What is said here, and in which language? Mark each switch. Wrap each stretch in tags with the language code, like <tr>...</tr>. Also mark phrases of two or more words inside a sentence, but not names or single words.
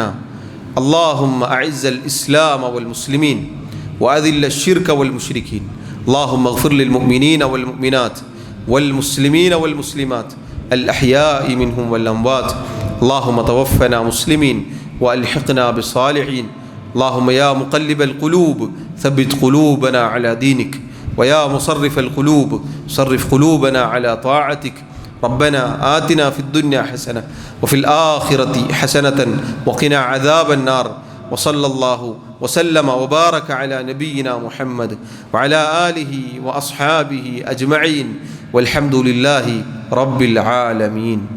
<ar>اللهم أعز الإسلام والمسلمين وأذل الشرك والمشركين. اللهم اغفر للمؤمنين والمؤمنات والمسلمين والمسلمات الأحياء منهم والأموات. اللهم توفنا مسلمين وألحقنا بالصالحين. اللهم يا مقلب القلوب ثبت قلوبنا على دينك ويا مصرف القلوب صرف قلوبنا على طاعتك. ربنا آتنا في الدنيا حسنة وفي الآخرة حسنة وقنا عذاب النار. وصلى الله وسلم وبارك على نبينا محمد وعلى آله وأصحابه أجمعين والحمد لله رب العالمين.</ar>